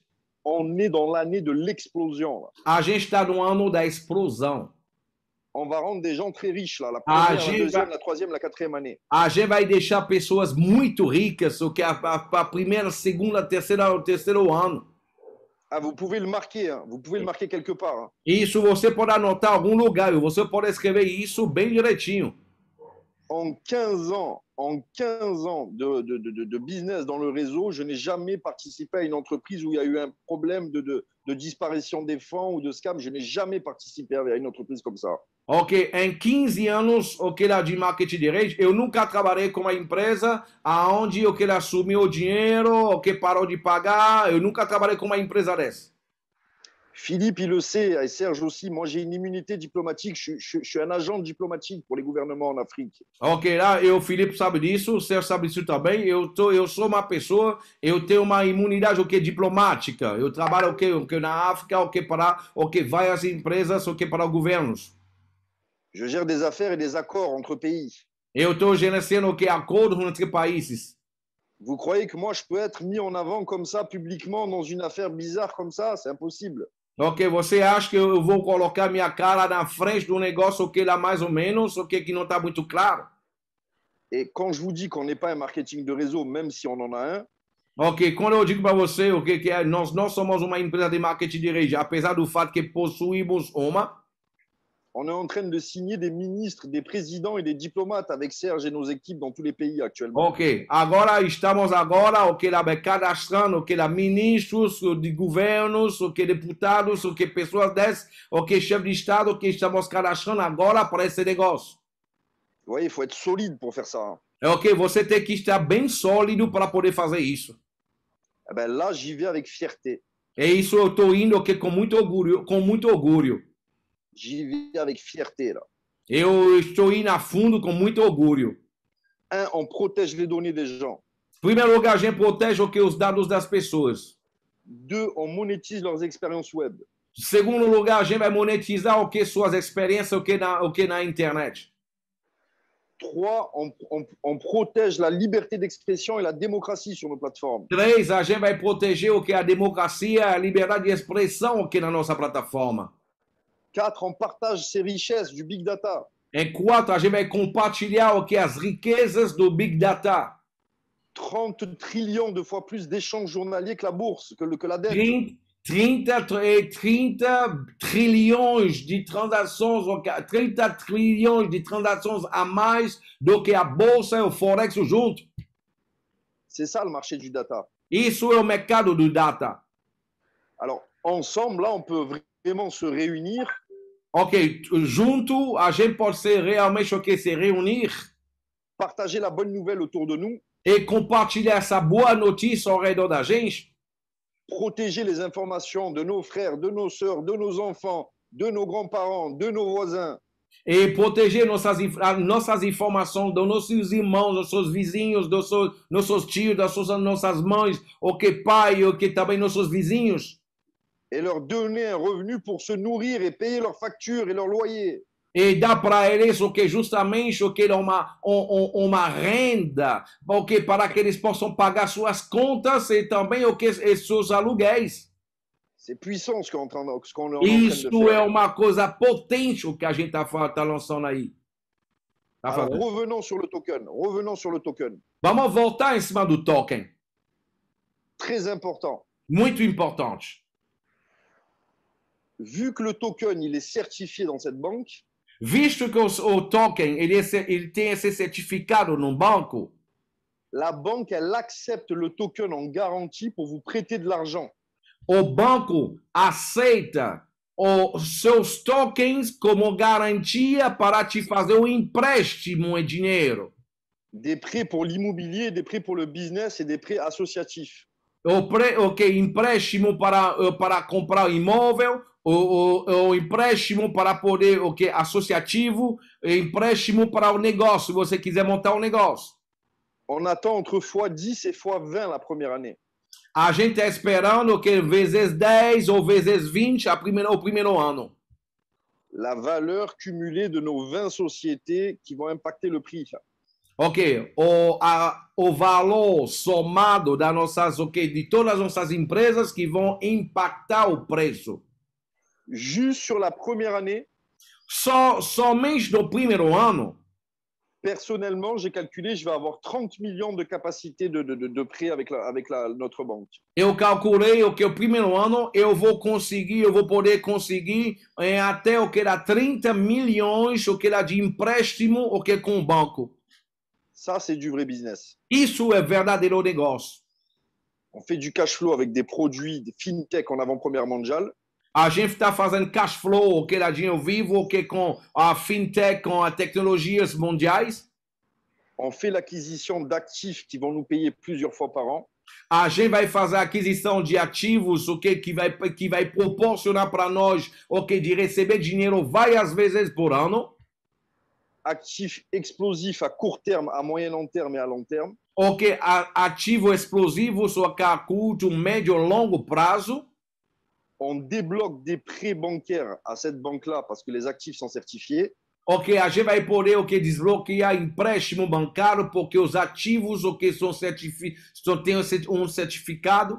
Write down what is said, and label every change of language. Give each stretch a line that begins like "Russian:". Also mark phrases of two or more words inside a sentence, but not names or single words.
French: on est dans l'année de l'explosion. Là.
Portuguese: a gente está no ano da explosão.
French: On va rendre des gens très riches, là, la Ah, première, j'ai- la deuxième, la troisième, la quatrième année.
Portuguese: A gente vai deixar pessoas muito ricas, ok, a primeira, segunda, o terceiro ano.
French: Ah, vous pouvez le marquer, hein. Vous pouvez le marquer quelque part. Hein.
Portuguese: Isso você pode anotar em algum lugar, você pode escrever isso bem direitinho.
French: En 15 ans de business dans le réseau, je n'ai jamais participé à une entreprise où il y a eu un problème de disparition des fonds ou de scam. Je n'ai jamais participé à une entreprise comme ça.
Portuguese: Ok, em 15 anos, ok, lá de marketing de rede, eu nunca trabalhei com uma empresa aonde ok, ela assumiu o dinheiro, ok, parou de pagar, eu nunca trabalhei com uma empresa dessa.
French: Philippe, il le sait, et Serge aussi, moi j'ai une immunité diplomatique, je suis un agent diplomatique pour les gouvernements en Afrique.
Portuguese: Ok, lá, o Felipe sabe disso, o Sérgio sabe disso também, eu sou uma pessoa, eu tenho uma imunidade, ok, diplomática, eu trabalho, ok, na África, ok, para, ok, várias empresas, ok, para governos.
French: Je gère des affaires et des accords entre pays.
Portuguese: Eu estou gerenciando, ok, acordos entre países.
French: Vous croyez que moi je peux être mis en avant comme ça, publiquement, dans une affaire bizarre comme ça? C'est impossible.
Portuguese: Ok, você acha que eu vou colocar minha cara na frente do negócio, ok, lá mais ou menos, ok, que não está muito claro?
French: Et quand je vous dis qu'on n'est pas un marketing de réseau, même si on en a un,
Portuguese: Ok, quando eu digo para você, ok, que nós não somos uma empresa de marketing de rede, apesar do fato que possuímos uma,
French: on est en train de signer des ministres, des présidents et des diplomates avec Serge et nos équipes dans tous les pays actuellement.
Portuguese: ok, agora estamos agora, ok, lá cadastrando, ok, lá ministros de governos, ok, deputados, ok, pessoas dessas, ok, chefe de estado, ok, estamos cadastrando agora para esse negócio.
French: Vous voyez, il faut être solide pour faire ça. Hein.
Portuguese: Ok, você tem que estar bem sólido para poder fazer isso.
French: Eh ben là, j'y vais avec fierté.
Portuguese: É isso, eu estou indo, ok, com muito orgulho, com muito orgulho.
French: J'y vais avec fierté, là.
Portuguese: Eu estou indo a fundo com muito orgulho.
French: Un, on protège les données des gens.
Portuguese: Em primeiro lugar, a gente protege ok, os dados das pessoas.
French: Deux, on monétise leurs expériences web.
Portuguese: Em segundo lugar, a gente vai monetizar ok, suas experiências ok, na internet.
French: Trois, on protège la liberté d'expression et la démocratie sur nos plateformes.
Portuguese: 3, a gente vai proteger ok, a democracia, a liberdade de expressão ok, na nossa plataforma.
French: 4, on partage ces richesses du
English: big data.
Portuguese: Em 4, a gente vai compartilhar ok, as riquezas do
English: Big Data.
French: 30 trillions de fois plus d'échanges journaliers que la bourse, que la dette.
Portuguese: 30 trilhões de transações, 30 trilhões de transações a mais do que a bolsa e o forex junto.
French: C'est ça le marché du data.
Portuguese: Isso é o mercado do data.
French: Alors, ensemble, là, on peut vraiment se réunir.
Portuguese: Ok, junto a gente pode ser realmente ok, se reunir
French: Partager la bonne nouvelle autour de nous.
Portuguese: e compartilhar essa boa notícia ao redor da gente.
French: Protéger les informations de nos frères, de nos sœurs, de nos enfants, de nos grands-parents, de nos voisins.
Portuguese: E proteger nossas informações dos nossos irmãos, dos nossos vizinhos, dos nossos tios, das nossas mães, ok, pai, ok, também nossos vizinhos.
French: Et leur donner un revenu pour se nourrir et payer leurs factures et leurs loyers.
Portuguese: E dá para eles o que justamente o que uma renda, ok, para que eles possam pagar suas contas e também o que seus aluguéis.
French: C'est puissant ce qu'on est en train de
Portuguese: Isso é
French: faire.
Portuguese: uma coisa potente o que a gente tá lançando aí. Tá
French: Alors,
Portuguese: fazendo.
French: revenons sur le token. Revenons sur le token.
Portuguese: Vamos voltar em cima do token.
French: Très important.
Portuguese: Muito importante.
French: Vu que le token il est certifié dans cette banque,
Portuguese: Visto que o token ele tem esse certificado no banco,
French: la banque elle accepte le token en garantie pour vous prêter de l'argent.
Portuguese: o banco aceita os seus tokens como garantia para te fazer um empréstimo em dinheiro.
French: Des prêts pour l'immobilier, des prêts pour le business et des prêts associatifs.
Portuguese: Empréstimo para comprar imóvel, o empréstimo para poder, associativo, empréstimo para o negócio, se você quiser montar um negócio.
French: On attend entre x10 et x20 la première année.
Portuguese: A gente está esperando que vezes 10 ou vezes 20 o primeiro ano.
French: La valeur cumulée de nos 20 sociétés qui vont impacter le prix.
Portuguese: Ok, o valor somado das nossas, de todas as nossas empresas que vão impactar o preço.
French: Juste sur la première année,
Portuguese: Somente no primeiro ano,
French: personnellement, j'ai calculé, je vais avoir 30 millions de capacité de prêt avec notre banque.
Portuguese: eu calculei que o primeiro ano eu vou poder conseguir até o que dá 30 milhões de empréstimo com o banco.
French: Ça, c'est du vrai business.
Portuguese: Isso é verdadeiro negócio.
French: On fait du
English: cash flow
French: avec des produits des fintech en avant-première mondiale.
Portuguese: A gente está fazendo
English: cash flow,
Portuguese: dinheiro vivo, com a fintech, com as tecnologias mundiais.
French: On fait l'acquisition d'actifs qui vont nous payer plusieurs fois par an.
Portuguese: A gente vai fazer a aquisição de ativos, que vai proporcionar para nós, de receber dinheiro várias vezes por ano.
French: Actifs explosifs à court terme, à moyen long terme et à long terme.
Portuguese: Ativo explosivo, a curto, médio, longo prazo.
French: On débloque des prêts bancaires à cette banque-là parce que les actifs sont certifiés.
Portuguese: A gente vai poder desbloquear empréstimo bancário porque os ativos têm um certificado.